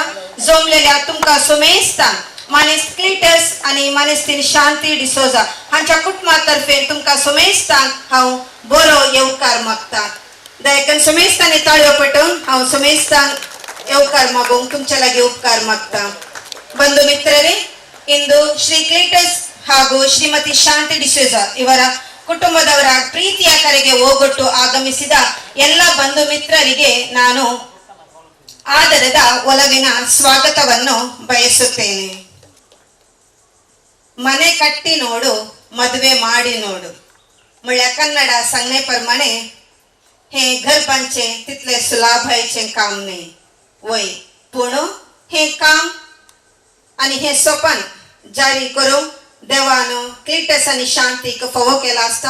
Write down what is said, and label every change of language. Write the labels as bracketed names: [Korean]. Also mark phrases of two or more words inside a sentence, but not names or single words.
[Konkani] जमलेल्या तुमकां समेस्तांक मानेस्त क्लेटस आणि मानेस्तीन शांती डिसोजा हांच्या कुटुंबातर्फे तुमकां समेस्तांक हांव बरो येवकार मागता. दयेकन समेस्तांनी ताळयो पेटोवन हांव समेस्तांक येवकार मागूंक तुमच्या लागीं उपकार मागता. [Kannada] बंधु ಮಿತ್ರರೇ, ಇಂದು ಶ್ರೀ ಕ್ಲೇಟಸ್ ಹಾಗೂ ಶ್ರೀಮತಿ ಶಾಂತಿ ಡಿಸೋಜ ಇವರ ಕುಟುಂಬದವರ ಪ್ರೀತಿಯ ಕರೆಗೆ ಹೋಗೊಟ್ಟು ಆಗಮಿಸಿದ ಎಲ್ಲ ಬಂಧು ಮಿತ್ರರಿಗೆ ನಾನು ಆದರದ ಒಲವಿನ ಸ್ವಾಗತವನ್ನು ಬಯಸುತ್ತೇನೆ. ಮನೆ ಕಟ್ಟಿ ನೋಡು, ಮದುವೆ ಮಾಡಿ ನೋಡು. [Konkani] मुळ्या कन्नड सांगणे प्रमाणे हे घर बांधचे तितले सुलाभ व्हायचे काम नाही वय, पूण हे काम आणि हे स्वप्न जारी करून देवानो क्लेटस आणि शांतीक फावो केला असता.